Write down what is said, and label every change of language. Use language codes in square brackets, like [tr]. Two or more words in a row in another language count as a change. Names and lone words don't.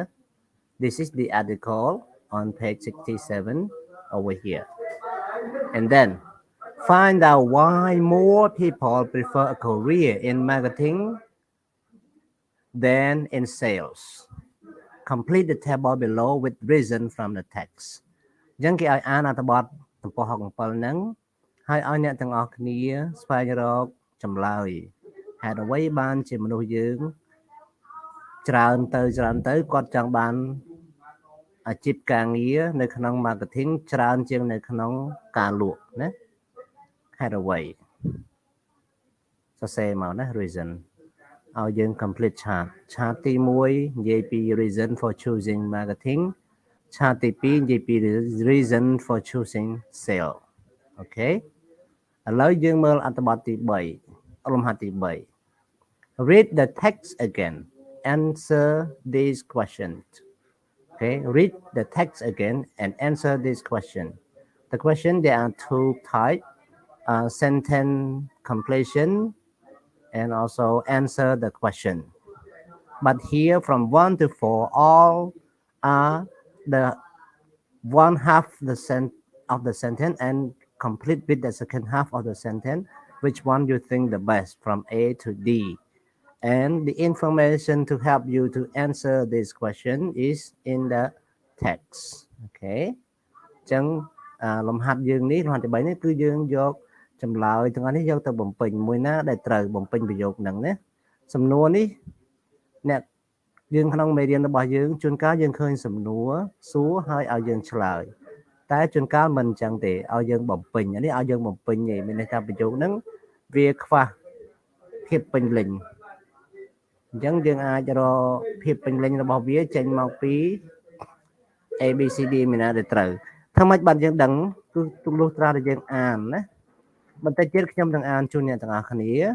[en] This is the article on page 67 over here. And then find out why more people prefer a career in marketing than in sales. Complete the table below with reason from the text. [km] អញ្ចឹងគេឲ្យអានអត្ថបទទំព័រ67ហ្នឹងហើយឲ្យអ្នកទាំងអស់គ្នាស្វែងរកចម្លើយហេតុអ្វីបានជាមនុស្សយើងច្រើនទៅ គាត់ចង់បានអាជីពការងារនៅក្នុង marketing ច្រើនជាងនៅក្នុងការលក់ណាហេតុអ្វីស រសេរមកណា reason ឲ្យយើង [en] complete chart [km] ទី1និយាយពី [en] reason for choosing marketing chart [km] ទី2និយាយពី [en] reason for choosing sale [km] អូខេឥឡូវយើងមើលអត្ថបទទី3លំហាត់ទី3 [en] read the text again answer these questions okay read the text again and answer this question the question there are two types sentence completion and also answer the question. But here from 1 to 4, all are the one half of the sentence and complete with the second half of the sentence. Which one you think the best from A to D? And the information to help you to answer this question is in the text. Okay. [km] ចឹងលំហាត់យើងនេះលំហាត់ទី3នេះគឺយើងយកចម្លើយទាំងអស់នេះយកទៅបំពេញមួយណាដែលត្រូវបំពេញប្រយោគហ្នឹងណាសំណួរនេះអ្នកយើងក្នុងមេរៀន របស់យើងជួនកាលយើងឃើញសំណួរសួរហើយឲ្យយើងឆ្លើយតែជួនកាលមិនអញ្ចឹងទេឲ្យយើងបំពេញអានេះឲ្យយើងបំពេញទេមានន័យថាប្រយោគហ្នឹងវាខ្វះភាពពេញលេញអញ្ចឹងយើងអាចរកភាពពេញលេញរបស់វាចេញមកពី ABCD មានណាដែលត្រូវធ្វើម៉េចបានយើងដឹងគឺទូលុះត្រាតែយើងអានណាបន្តិចទៀតខ្ញុំនឹងអានជូនអ្នកទាំងអស់គ្នា